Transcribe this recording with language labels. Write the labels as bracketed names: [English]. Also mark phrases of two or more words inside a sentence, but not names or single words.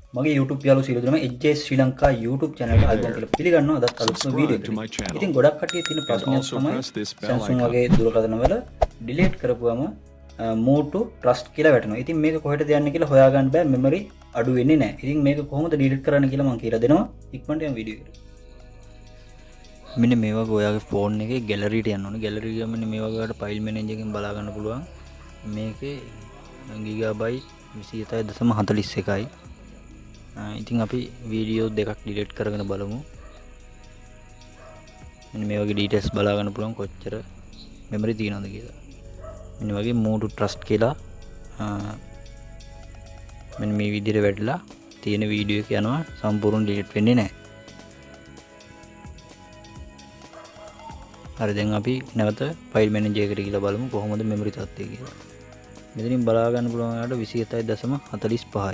[Sinhala] මගේ YouTube යාළුවෝ සියලු දෙනාම HJS ශ්‍රී ලංකා YouTube channel එකට ආයිබෝන් කියලා පිළිගන්නවා. අදත් අලුත්ම වීඩියෝ එකකින්. ඉතින් ගොඩක් කට්ටිය තියෙන ප්‍රශ්නයක් තමයි Samsung වගේ දුරකථන වල delete කරපුවම [English] move to trust [Sinhala] කියලා වැටෙනවා. ඉතින් මේක කොහෙටද යන්නේ කියලා හොයාගන්න බෑ, memory අඩු වෙන්නේ නැහැ. ඉතින් මේක කොහොමද delete කරන්න කියලා මම කියලා දෙනවා. ඉක්මනට යමු වීඩියෝ එකට. මෙන්න මේ වගේ ඔයාගේ ෆෝන් එකේ gallery ට යන්න ඕනේ. gallery එක මෙන්න මේ වගේ ඔයාලට [English] file manager [Sinhala] එකෙන් බලා ගන්න පුළුවන්. මේකේ gigabyte 27.41යි. ඉතින් අපි වීඩියෝ දෙකක් ඩිලීට් කරගෙන බලමු. මෙන්න මේ වගේ ඩීටේල්ස් බලා ගන්න පුළුවන් කොච්චර මෙමරි තියෙනවද කියලා. මෙන්න වගේ [English] move to trust [Sinhala] කියලා මෙන්න මේ විදිහට වැටලා තියෙන වීඩියෝ එක යනවා, සම්පූර්ණ ඩිලීට් වෙන්නේ නැහැ. හරි, දැන් අපි නැවත [English] file manager [Sinhala] එකට ගිහලා බලමු කොහොමද මෙමරි තත්ත්වය කියලා. මෙතනින් බලා ගන්න පුළුවන් ඔයාලට 27.45යි.